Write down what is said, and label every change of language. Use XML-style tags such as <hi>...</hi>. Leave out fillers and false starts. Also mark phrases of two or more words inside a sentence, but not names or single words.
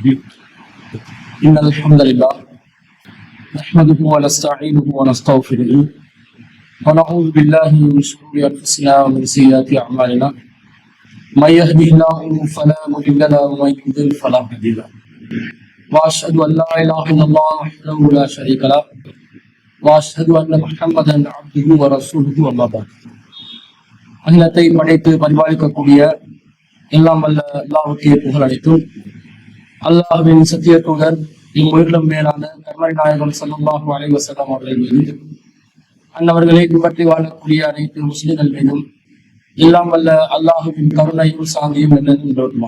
<ar>إن الحمد لله نحمده ونستعينه ونستغفره ونعوذ بالله من شرور أنفسنا ومن سيئات أعمالنا. من يهده الله فلا مضل له ومن يضلل فلا هادي له. وأشهد أن لا إله إلا الله وحده لا شريك له وأشهد أن محمدا عبده ورسوله. أما بعد.</ar> <ta>அகிலத்தை படைத்து பரிபாலிக்கக்கூடிய எல்லாம் வல்ல அல்லாஹ்வுக்கே புகழ் அளித்தும், அல்லாஹ்வின் சத்திய தூதர் இம்முயிரிலும் மேலான கர்மரி நாயகம்</ta> <ar>صلى الله عليه وسلم</ar> <ta>அவர்கள் மீது, அன்னவர்களை பின்பற்றி வாழக்கூடிய அனைத்து முஸ்லிம்கள் மீதும் எல்லாம் வல்ல அல்லாஹுவின் கருணையும் சாந்தியும் என்னதுமா.</ta>